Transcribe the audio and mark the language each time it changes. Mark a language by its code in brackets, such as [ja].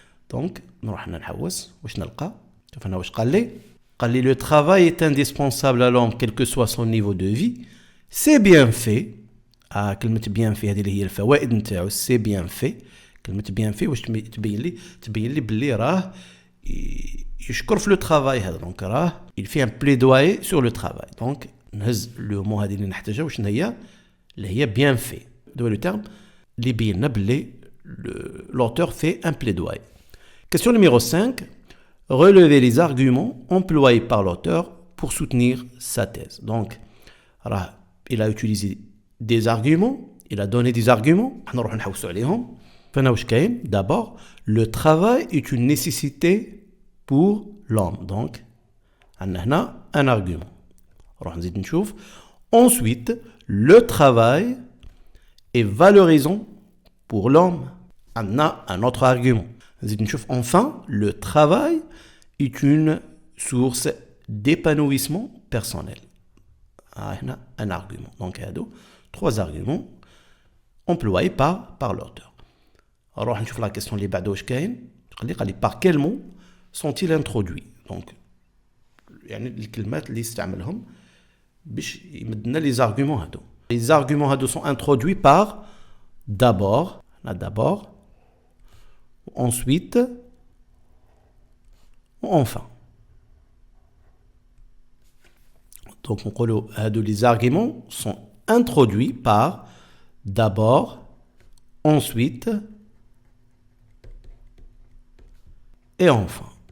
[ar] دونك نروح هنا نحوس واش نلقى. شوف هنا واش قال لي. [fr] قال لي le travail est indispensable à l'homme quel que soit son niveau de vie. C'est bien fait. [ar] كلمة bien fait هذه اللي هي الفوائد نتاعو. [fr] C'est bien fait. [ar] كلمة bien fait واش تبين لي باللي راه يشكر في لو ترافاي هذا. دونك راه [fr] il fait un plaidoyer sur le travail. [ar] دونك نهز لو مو هذه اللي نحتاجها واش هي اللي هي bien fait. دو لو تيرم اللي بين لنا باللي [fr] l'auteur fait un plaidoyer. Question numéro 5. Relevez les arguments employés par l'auteur pour soutenir sa thèse. Donc il a utilisé des arguments, il a donné des arguments. [ar] نروح نحوسوا عليهم. فانا واش كاين. [fr] D'abord, le travail est une nécessité pour l'homme. Donc [ar] عندنا هنا [fr] un argument. [ar] نروح نزيد نشوف. [fr] Ensuite, le travail est valorisant pour l'homme. عندنا un autre argument. [ar] نزيد نشوف. [fr] Enfin, le travail est une source d'épanouissement personnel. هنا un argument. Donc [ar] هادو [fr] 3 arguments employés par l'auteur. [ar] نروح نشوف la question اللي بعده واش كاين. قال لي [fr] par quel mot sont-ils introduits. [ar] Donc يعني الكلمات اللي استعملهم باش يمدنا les arguments هادو. [fr] Les arguments [ar] هادو [fr] sont introduits par d'abord, ensuite, enfin. Donc on dit les arguments sont introduits par d'abord, ensuite et enfin.